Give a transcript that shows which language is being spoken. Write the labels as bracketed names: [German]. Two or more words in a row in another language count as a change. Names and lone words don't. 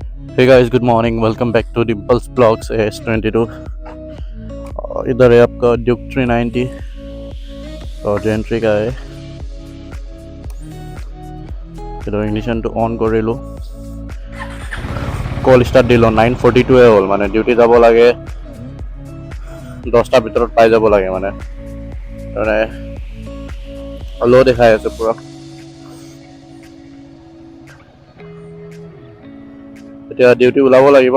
[English] Hey guys, good morning. Welcome back to Dimples Vlogs AS22. [Hindi] इधर है आपका ड्यूक 390 और जेंट्री का है. इधर इग्निशन तो ऑन कर लो. [Assamese] কল ষ্টাৰ্ট দিলোঁ 9:42 হ'ল মানে ডিউটি যাব লাগে 10টা ভিতৰত পাই যাব লাগে মানে ল' দেখাই আছে পুৰা. এতিয়া ডিউটি ওলাব লাগিব.